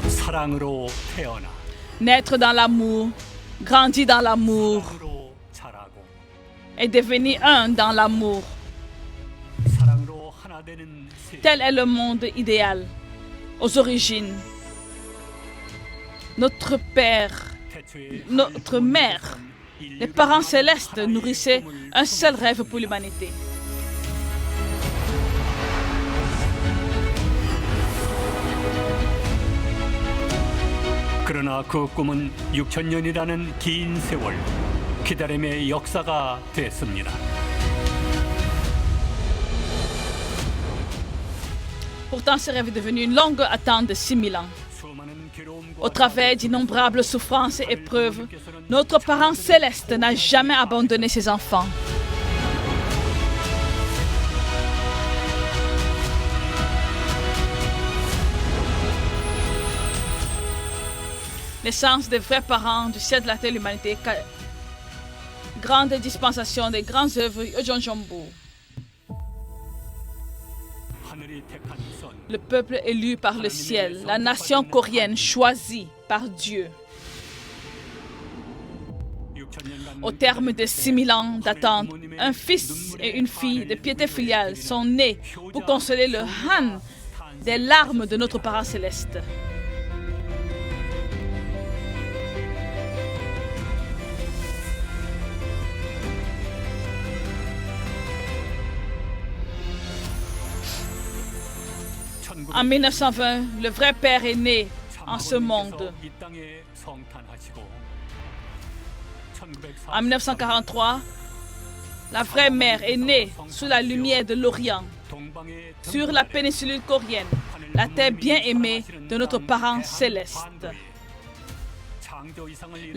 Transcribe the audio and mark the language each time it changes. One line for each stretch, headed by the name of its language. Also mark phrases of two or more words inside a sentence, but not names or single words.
Korean: 사랑으로 태어나
French: naître dans l'amour, grandir dans l'amour
Korean: 사랑으로 자라고
French: et devenir un dans l'amour.
Korean: 사랑으로 하나 되는 세상.
French: Tel est le monde idéal, aux origines. Notre Père,
Korean: 태초에
French: notre Mère, les parents célestes nourrissaient un seul rêve pour l'humanité.
Korean: 그러나 그 꿈은 6,000년이라는 긴 세월 기다림의 역사가 됐습니다.
French: Pourtant, ce rêve est devenu une longue attente de 6000 ans.
Korean: 수많은 괴로움과
French: Au travers d'innombrables souffrances et épreuves, notre parent céleste n'a jamais abandonné ses enfants. L'essence des vrais parents du ciel de la terre de l'humanité, grande dispensation des grandes œuvres Yojonjombu.
Korean: 하늘이 택한 선
French: Le peuple élu par le ciel, la nation coréenne choisie par Dieu.
Korean: 6,000년간
French: Au terme de 6000 ans d'attente, un fils et une fille de piété filiale sont nés pour consoler le Han des larmes de notre parent céleste. En 1920, le vrai père est né en ce monde.
Korean: 이 땅에 성탄하시고
French: En 1943, la vraie mère est née sous la lumière de l'Orient,
Korean: 동방의
French: sur la péninsule coréenne, la terre bien-aimée de notre parent céleste.
Korean: 창조 이상을